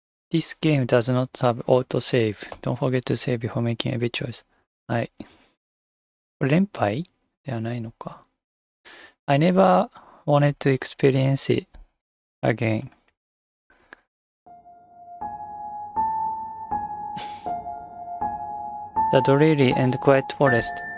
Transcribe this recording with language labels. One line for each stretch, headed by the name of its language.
English: This game does not have autosave. Don't forget to save before making every choice.
Japanese: はい。これ連敗ではないのか。
English: I never wanted to experience it again. The dreary and quiet forest.